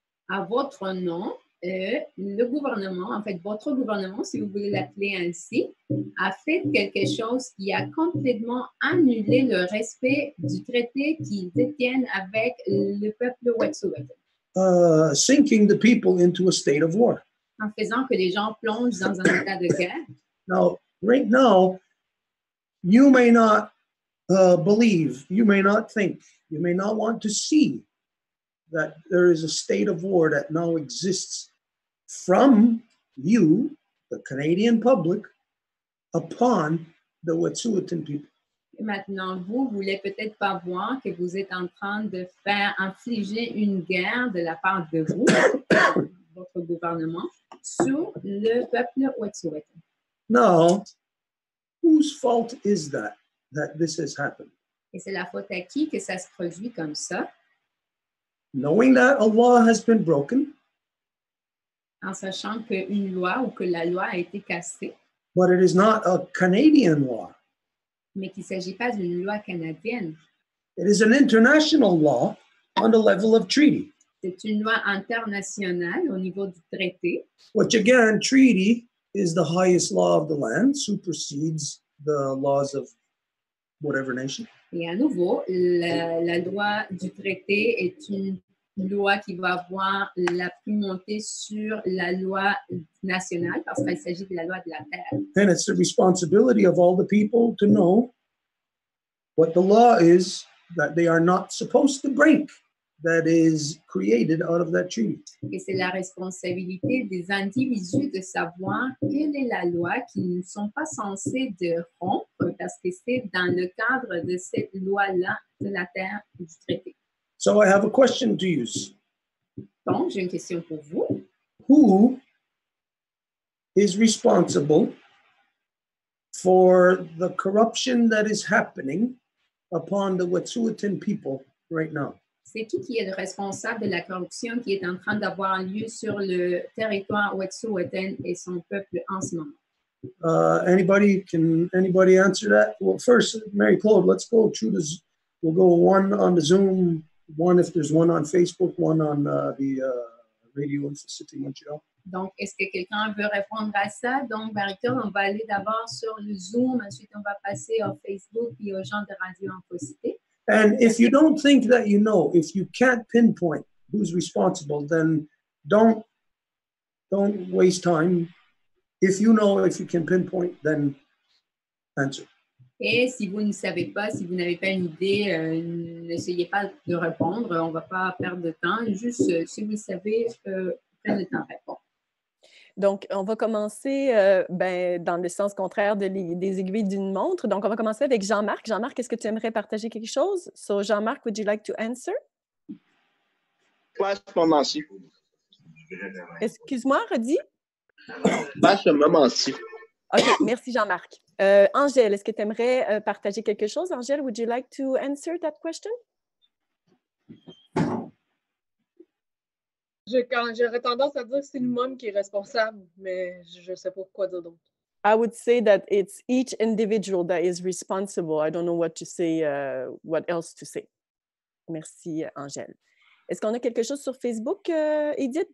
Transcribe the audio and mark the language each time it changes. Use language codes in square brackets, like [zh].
[fr] À votre nom, le gouvernement, en fait, votre gouvernement, si vous voulez l'appeler ainsi, a fait quelque chose qui a complètement annulé le respect du traité qu'ils détiennent avec le peuple Wet'suwet'en. [en] Sinking the people into a state of war. [fr] En faisant que les gens plongent dans un état de guerre. [en] Now, right now, you may not believe, you may not think, you may not want to see that there is a state of war that now exists from you, the Canadian public, upon the Wet'suwet'en people. [fr] Et maintenant, vous voulez peut-être pas voir que vous êtes en train de faire infliger une guerre de la part de vous, votre gouvernement, sur le peuple Wet'suwet'en. [en] Now, whose fault is that this has happened? [fr] Et c'est la faute à qui que ça se produit comme ça? [en] Knowing that a law has been broken, [fr] en sachant qu'une loi ou que la loi a été cassée, [en] but it is not a Canadian law. [fr] mais qu'il ne s'agit pas d'une loi canadienne. [en] It is an international law on the level of treaty. [fr] C'est une loi internationale au niveau du traité. [en] Which again, treaty is the highest law of the land, supersedes the laws of whatever nation. [fr] Et à nouveau, la loi du traité est une loi qui va avoir la primauté sur la loi nationale parce qu'il s'agit de la loi de la terre. [en] And it's the responsibility of all the people to know what the law is that they are not supposed to break, that is created out of that treaty. [fr] Et c'est la responsabilité des individus de savoir quelle est la loi qu'ils ne sont pas censés de rompre parce que c'est dans le cadre de cette loi-là de la terre du traité. [en] So I have a question to you. [fr] Donc, j'ai une question pour vous. [en] Who is responsible for the corruption that is happening upon the Wet'suwet'en people right now? [fr] C'est qui est le responsable de la corruption qui est en train d'avoir lieu sur le territoire Wet'suwet'en et son peuple en ce moment? [en] Can anybody answer that? Well, first, Mary Claude, let's go through this. We'll go one on the Zoom, one if there's one on Facebook, one on the RadioInfoCite Montreal. [fr] Donc, est-ce que quelqu'un veut répondre à ça? Donc, Marie-Claude, on va aller d'abord sur le Zoom, ensuite on va passer au Facebook et aux gens de Radio-InfoCite. [en] And if you don't think that you know, if you can't pinpoint who's responsible, then don't waste time. If you know, if you can pinpoint, then answer. [fr] Et si vous ne savez pas, si vous n'avez pas une idée, n'essayez pas de répondre. On ne va pas perdre de temps. Juste, si vous savez, prenez le temps de répondre. Donc, on va commencer dans le sens contraire des aiguilles d'une montre. Donc, on va commencer avec Jean-Marc. Jean-Marc, est-ce que tu aimerais partager quelque chose? [en] So, Jean-Marc, would you like to answer? [fr] Pas à ce moment-ci. Excuse-moi, redis. Pas à ce moment-ci. OK, merci Jean-Marc. Angèle, est-ce que tu aimerais partager quelque chose? [en] Angèle, would you like to answer that question? [fr] J'aurais tendance à dire que c'est le môme qui est responsable, mais je ne sais pas quoi dire d'autre. [en] I would say that it's each individual that is responsible. I don't know what to say, what else to say. [fr] Merci, Angèle. Est-ce qu'on a quelque chose sur Facebook, Edith?